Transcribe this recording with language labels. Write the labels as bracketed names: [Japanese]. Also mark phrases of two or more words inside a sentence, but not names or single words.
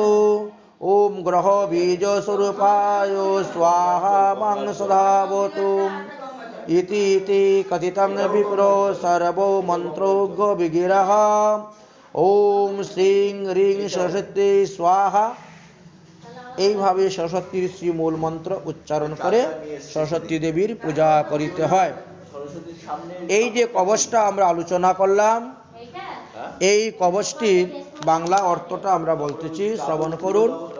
[Sanskrit] ॐ ग्रहबीजस्वरूपाय स्वाहा मां सदावतु। इति कथितं विप्रो सर्वो मन्त्रोऽज्ञ विगिरः। ॐ श्रीं ह्रीं सरस्वती स्वाहा। [Bangla] এইভাবে সরস্বতীর শ্রীমূল মন্ত্র উচ্চারণ করে সরস্বতী দেবীর পূজা করিতে হয়। এই যে কবচটা আমরা আলোচনা করলাম, এই কবচটির বাংলা অর্থটা আমরা বলতেছি, শ্রবণ করুন।